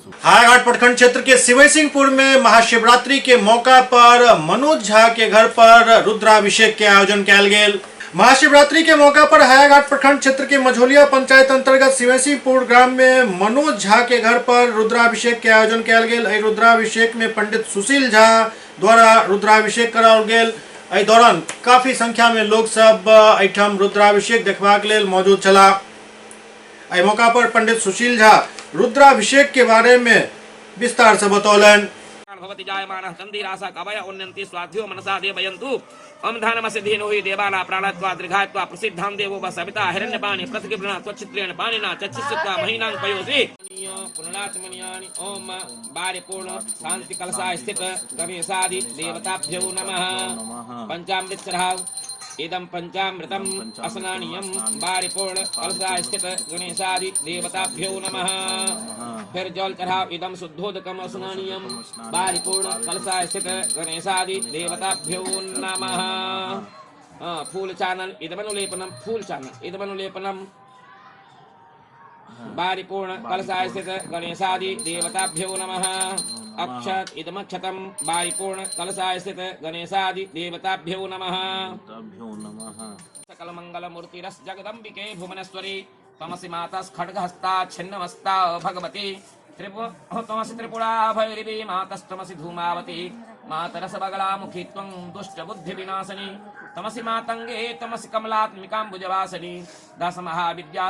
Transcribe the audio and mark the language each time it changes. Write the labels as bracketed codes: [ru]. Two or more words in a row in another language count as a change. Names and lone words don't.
[mai] हायाघाट प्रखंड क्षेत्र के सिवैसिंहपुर में महाशिवरात्रि के मौका पर मनोज झा के घर पर रुद्राभिषेक के आयोजन किया गया। महाशिवरात्रि के मौका पर हायाघाट प्रखंड क्षेत्र के मझोलिया पंचायत अंतर्गत सिवैसिंहपुर ग्राम में मनोज झा के घर पर रुद्राभिषेक के आयोजन किया गया। रुद्राभिषेक में पंडित सुशील झा द्वारा रुद्राभिषेक कराओल गेल। एहि दौरान काफी संख्या में लोग सब एहिठाम रुद्राभिषेक देखबाक लेल मौजूद छला। एहि मौका पर पंडित सुशील झा रुद्राभिषेक के बारे में विस्तार से बतौलन। [sa] भवति जायमानः चन्दिरासा कवय उन्नन्ति स्वाध्यो मनसा देवयन्तु ओम धानमसिद्धेनो हि देवाना प्राणत्वा दीर्घायत्वा प्रसिद्धां देवो वसविता हिरण्यपाणि पृथ्वीभृणा त्वच्छित्रेण पाणिना चक्षुषित्वा महीनां पयोसि पुनरात्मन्यानि ओम बारिपूर्ण शांति कलशा स्थित गणेशादि देवताभ्यो नमः। [mai] पंचामृत चढ़ाव [sa] इदं पंचामृतम स्नानीयम बारिपूर्ण कलशा स्थित गणेशादि देवताभ्यो नमः। [mai] फिर जल चढ़ाव [sa] इदं शुद्धोदकम स्नानीयम बारिपूर्ण कलशा स्थित गणेशादि देवताभ्यो नमः। [mai] फूल चानन [sa] इदमनुलेपनम [mai] फूल चानन [sa] इदमनुलेपनम बारिपूर्ण कलशा स्थित गणेशादि देवताभ्यो नमः। अक्षत इदमक्षतम बारिपूर्ण कलशा स्थित गणेशादि देवताभ्यो नमः। सकल मंगल मूर्तिरस जगदम्बिके भुवनेश्वरी तमसि माता खड्गहस्ता छिन्नमस्ता भगवती तमसि त्रिपुरा भैरवी मातस्तमसि धूमावती मातरस बगलामुखी त्वं दुष्ट बुद्धि विनाशिनी तमसि मातंगे तमसि कमलात्मिकाम्बुजवासिनी दश महाविद्या